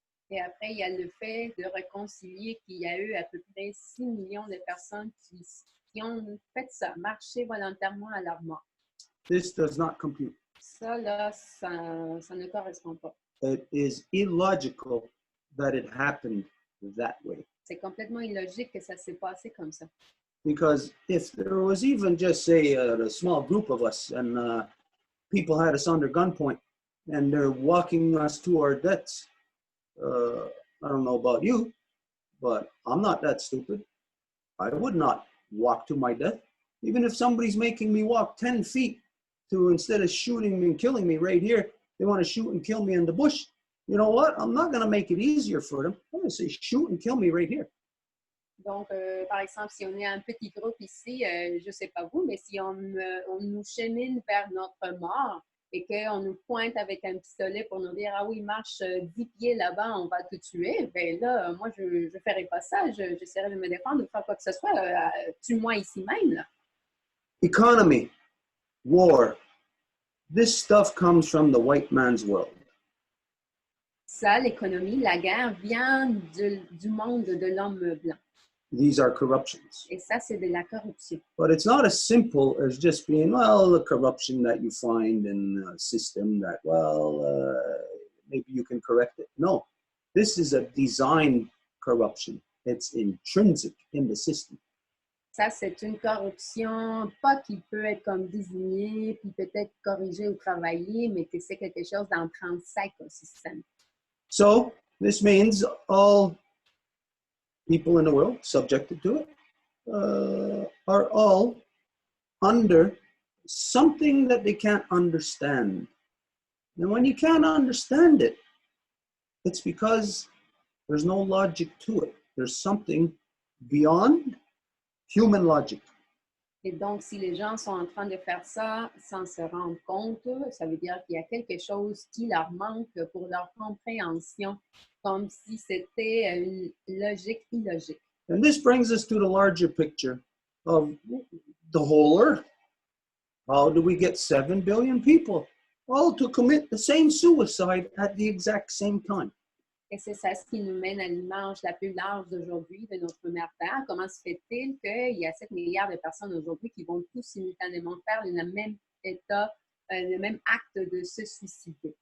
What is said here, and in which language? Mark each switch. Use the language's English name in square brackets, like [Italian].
[French] Et après, il y a le fait de réconcilier qu'il y a eu à peu près 6 millions de personnes qui ont fait ça, marché volontairement à leur mort. [English] This does not compute. [French] Ça, là, ça ne correspond pas. [English] It is illogical that it happened that way. [French] C'est complètement illogique que ça s'est passé comme ça. [English] Because if there was even just, say, a small group of us and people had us under gunpoint and they're walking us to our deaths, I don't know about you, but I'm not that stupid. I would not walk to my death. Even if somebody's making me walk 10 feet to, instead of shooting me and killing me right here, they want to shoot and kill me in the bush. You know what? I'm not going to make it easier for them. I'm going to say, shoot and kill me right here. [French] Donc, par exemple, si on est un petit groupe ici, je ne sais pas vous, mais si on nous chemine vers notre mort et qu'on nous pointe avec un pistolet pour nous dire « Ah oui, marche 10 pieds là-bas, on va te tuer », bien là, moi, je ne ferai pas ça. J'essaierai de me défendre, de faire quoi que ce soit. Tue-moi ici même. Là. [English] Economy, war, this stuff comes from the white man's world. [French] Ça, l'économie, la guerre vient du monde de l'homme blanc. [English] These are corruptions. [French] Et ça, c'est de la corruption. [English] But it's not as simple as just being, well, the corruption that you find in a system that, well, maybe you can correct it. No, this is a design corruption. It's intrinsic in the system. [French] Ça, c'est une corruption, pas qui peut être comme désignée, puis peut-être corrigée ou travaillée, mais que c'est quelque chose d'intrinsèque au système. [English] So this means all people in the world subjected to it. are all under something that they can't understand. And when you can't understand it, it's because there's no logic to it. There's something beyond human logic. [French] Et donc, si les gens sont en train de faire ça sans se rendre compte, ça veut dire qu'il y a quelque chose qui leur manque pour leur compréhension, comme si c'était une logique illogique. [English] And this brings us to the larger picture of the whole earth. How do we get 7 billion people all to commit the same suicide at the exact same time? [French] Et c'est ça ce qui nous mène à l'image la plus large d'aujourd'hui de notre mère Terre. Comment se fait-il qu'il y a 7 milliards de personnes aujourd'hui qui vont tous simultanément faire le même état, le même acte de se suicider?